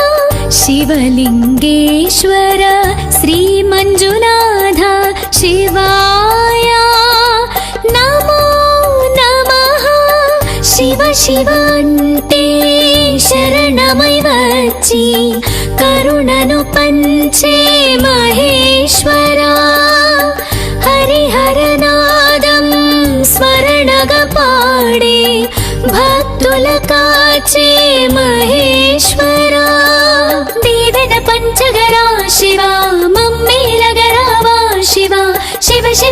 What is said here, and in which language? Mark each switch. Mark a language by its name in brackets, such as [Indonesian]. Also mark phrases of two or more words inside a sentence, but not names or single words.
[Sanskrit] शिवलिङ्गेश्वर श्रीमञ्जुनाथ शिवाय नमो नमः शिव शिव [Telugu] అంతే శరణమై వచ్చి కరుణను పంచే మహేశ్వరా హరిహరనాదం స్మరణగా పాడే భక్తుల కాచే మహేశ్వరా దేవద పంచగరా శివా మమ్మేలగరావా శివా శివ శివ